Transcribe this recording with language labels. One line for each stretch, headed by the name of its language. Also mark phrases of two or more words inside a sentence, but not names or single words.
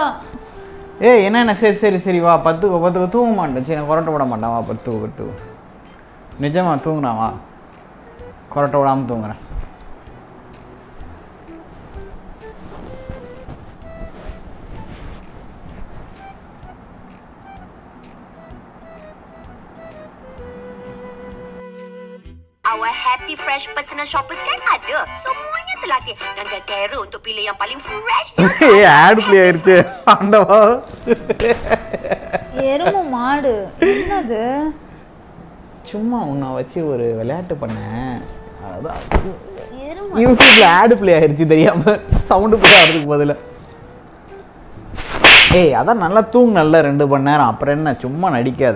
Tamil: என்ன சரி சரி சரி வா, பத்துக்கு தூங்க மாட்டேன். சரி நான் கொரட்டை விட மாட்டேன், வா பத்துக்கு நிஜமா தூங்குறா, வா கொரட்டை விடாமல் தூங்குறேன்.
English: Our happy fresh personal shoppers
Indonesian: kan ada. Semuanya terlatih dan tertera untuk pilih yang paling fresh.
English: ad play
Tamil: ஆயிருச்சு ஆண்டவா. எருமை மாடு என்னது? சும்மா உன்னை வச்சு ஒரு விளையாட்டு பண்ணேன், அதான் யூடியூப்ல
English: ad play
Tamil: ஆயிருச்சு தெரியாம.
English: sound play
Tamil: ஆகிறதுக்கு பதிலா அதான் நல்லா தூங்குனல்ல 2 மணி நேரம், அப்புறம் என்ன சும்மா நடிக்காத.